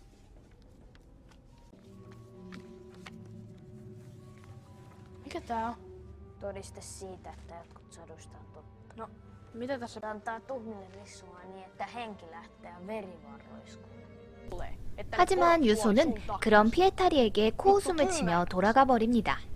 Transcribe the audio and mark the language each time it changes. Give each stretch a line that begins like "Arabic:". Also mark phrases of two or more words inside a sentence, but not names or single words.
Finnish: Mikä tää on? Todiste siitä, että jotkut saduista on totta. No, mitä tässä Antaa tuhmille rissua niin, että henki lähtee ja veri vaan roiskuu. tulee? Että
Korean: 하지만 유소는 그런 피에타리에게 코웃음을 치며 돌아가 버립니다.